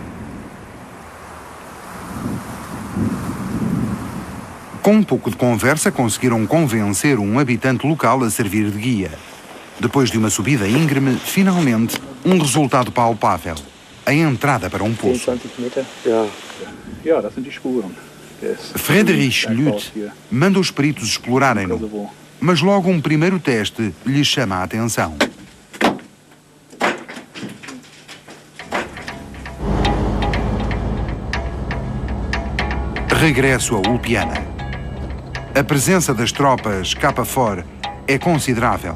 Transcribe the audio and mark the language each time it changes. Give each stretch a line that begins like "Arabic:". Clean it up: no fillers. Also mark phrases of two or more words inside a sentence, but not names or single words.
Portuguese: Com um pouco de conversa, conseguiram convencer um habitante local a servir de guia. Depois de uma subida íngreme, finalmente, um resultado palpável. A entrada para um poço.
German: 20 Meter? Ja, das sind die Spuren.
Portuguese: Friedrich Lüth manda os peritos explorarem-no, mas logo um primeiro teste lhes chama a atenção. Regresso a Ulpiana. A presença das tropas KFOR é considerável.